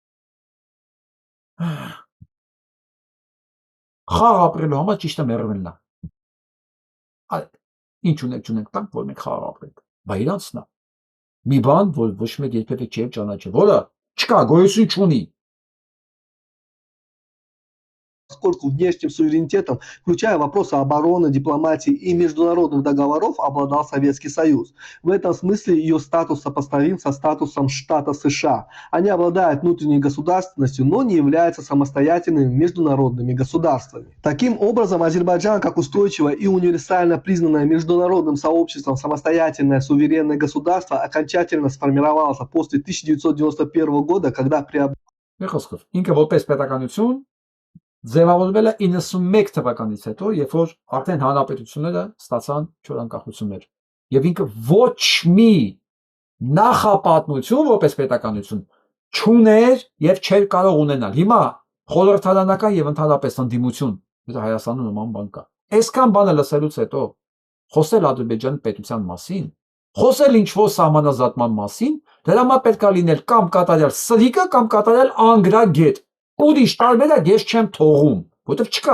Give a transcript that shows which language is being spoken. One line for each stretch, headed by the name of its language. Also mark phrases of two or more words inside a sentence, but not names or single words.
Armenian: խաղ ապրելու համար ճիշտ է մեռնելն է։ Ինչ ունենք, տանք, որ մենք խաղ ապրենք։ Բա իրանցն է։ Մի բան, որ ոչ մեկ երբևէ չի ճանաչել, որը չկա, գոյություն չունի։
Russian: Поскольку внешним суверенитетом, включая вопросы обороны, дипломатии и международных договоров, обладал Советский Союз. В этом смысле ее статус сопоставим со статусом штата США. Они обладают внутренней государственностью, но не являются самостоятельными международными государствами. Таким образом, Азербайджан, как устойчивое и универсально признанное международным сообществом самостоятельное суверенное государство, окончательно сформировался после 1991 года, когда приобрел...
Armenian: Ինքը որպես պետականություն ձևավորվել է 91 թվականից հետո, երբ որ արդեն հանրապետությունները ստացան չոր անկախություններ։ եւ ինքը ոչ մի նախապատնություն որպես պետականություն չուներ եւ չէր կարող ունենալ։ Հիմա խորհրդարանական եւ ընդհանրապես ընդդիմություն, դա Հայաստանում նման բան կա։ Այսքան բանը լսելուց հետո խոսել Ադրբեջանի պետության մասին, խոսել ինչ-որ սահմանազատման մասին, դրա համար պետք է լինել կամ կատարյալ սրիկը կամ կատարյալ անգրագետ։ Ուրիշ տարբերակ ես չեմ թողում, որովհետև չկա։